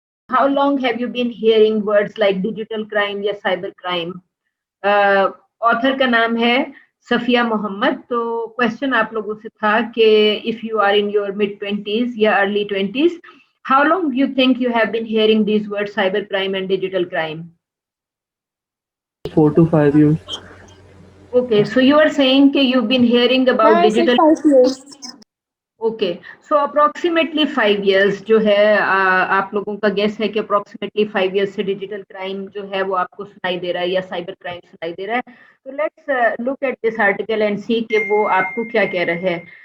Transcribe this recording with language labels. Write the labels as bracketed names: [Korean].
[English] how long have you been hearing words like digital crime या cyber crime? [Hindi] Author का नाम है सफिया मोहम्मद. तो क्वेश्चन आप लोगों से था कि [English] if you are in your mid 20s या early 20s, how long do you think you have been hearing these words cyber crime and digital crime? 4 to 5 years. Okay, so you are saying that you've been hearing about Yeah, I said digital. 5 years. Okay, so approximately 5 years [Hindi] जो है, आप लोगों का guess है कि approximately 5 years से digital crime जो है वो आपको सुनाई दे रहा है या साइबर क्राइम सुनाई दे रहा है. तो [English] let's look at this article and see [Hindi] कि वो आपको क्या कह रहा है.